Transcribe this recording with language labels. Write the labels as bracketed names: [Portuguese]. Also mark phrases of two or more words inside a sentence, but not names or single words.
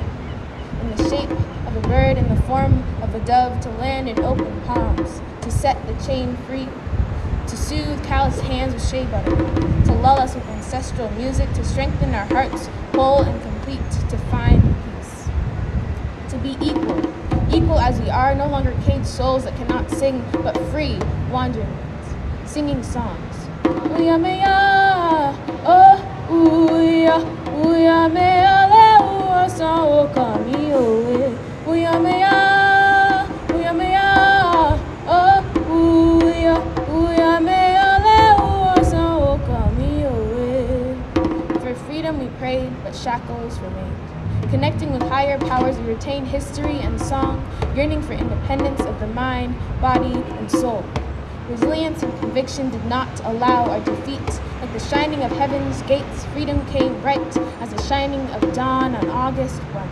[English] In the shape of a bird, in the form of a dove, to land in open palms, to set the chain free, to soothe calloused hands with shea butter, to lull us with ancestral music, to strengthen our hearts whole and complete, to find peace. To be equal as we are, no longer caged souls that cannot sing, but free, wandering ones, singing songs. Uya mea, oh, uya, uya mea le ua sa o kami oe. Uya mea, oh, uya, uya mea le ua sa o kami oe. For freedom we prayed, but shackles remained. Connecting with higher powers, we retain history and song, yearning for independence of the mind, body, and soul. Resilience and conviction did not allow our defeat. Like the shining of heaven's gates, freedom came bright as the shining of dawn on August 1.